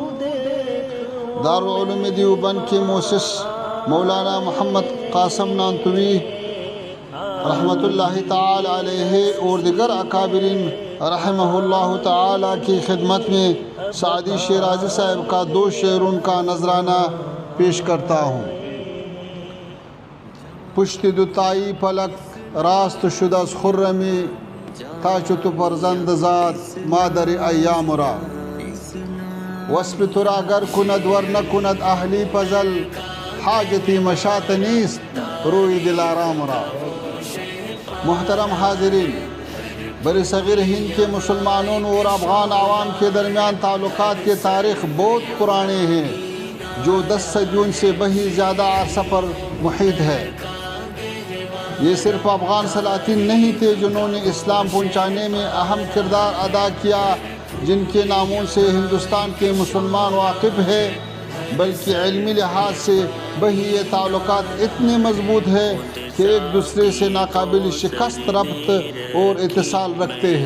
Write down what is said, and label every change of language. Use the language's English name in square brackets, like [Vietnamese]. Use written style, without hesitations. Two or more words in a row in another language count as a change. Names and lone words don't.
[Urdu] دارالعلوم دیوبند کے مؤسس مولانا محمد قاسم نانتوی رحمۃ اللہ تعالی علیہ اور دیگر اکابرین رحمہ اللہ تعالی کی خدمت میں سعدی شیرازی صاحب کا 2 شعروں کا نذرانہ پیش کرتا ہوں۔ [Persian] پشت دوتائی پلک راست شد از خرمی، تا چو تو فرزند زاد مادر ایام را، وصف تو را گر کند ور نکند اهلی پزل، حاجتی مشاط نیست روی دلارام را۔ [Urdu] محترم حاضرین، بر صغیر ہند کے مسلمانوں اور افغان عوام کے درمیان تعلقات کی تاریخ بہت پرانے ہیں، جو 10 صدیوں سے بھی زیادہ عرصہ پر محیط ہے۔ یہ صرف افغان سلاطین نہیں تھے جنہوں نے اسلام پہنچانے میں اہم کردار ادا کیا، جن کے ناموں سے ہندوستان کے مسلمان واقف ہے، بلکہ علمی لحاظ سے بھی یہ تعلقات اتنے مضبوط ہیں کہ ایک دوسرے سے ناقابل شکست ربط اور اتصال رکھتے ہیں۔